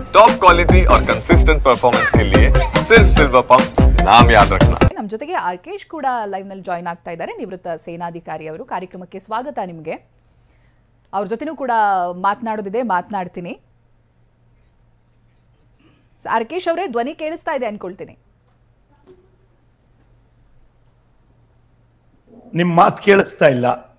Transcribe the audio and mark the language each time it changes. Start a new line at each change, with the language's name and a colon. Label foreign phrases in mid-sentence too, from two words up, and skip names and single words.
English: top quality
Hindi: और
English: consistent performance
Hindi: के लिए सिर्फ सिल्वर पंप नाम याद रखना।
Kannada: ನಮ್ಮ ಜೊತೆಗೆ ಆರ್ಕೇಶ್ ಕೂಡ ಲೈವ್ ನಲ್ಲಿ ಜಾಯಿನ್ ಆಗ್ತಾ ಇದ್ದಾರೆ. ನಿವೃತ್ತ ಸೇನಾಧಿಕಾರಿ ಅವರು. ಕಾರ್ಯಕ್ರಮಕ್ಕೆ ಸ್ವಾಗತ ನಿಮಗೆ. ಅವ್ರ ಜೊತೆನೂ ಕೂಡ ಮಾತನಾಡೋದಿದೆ, ಮಾತನಾಡ್ತೀನಿ. ಆರ್ಕೇಶ್ ಅವರೇ, ಧ್ವನಿ ಕೇಳಿಸ್ತಾ ಇದೆ ಅನ್ಕೊಳ್ತೀನಿ. ನಿಮ್ಮ ಮಾತು ಕೇಳಿಸ್ತಾ ಇಲ್ಲ.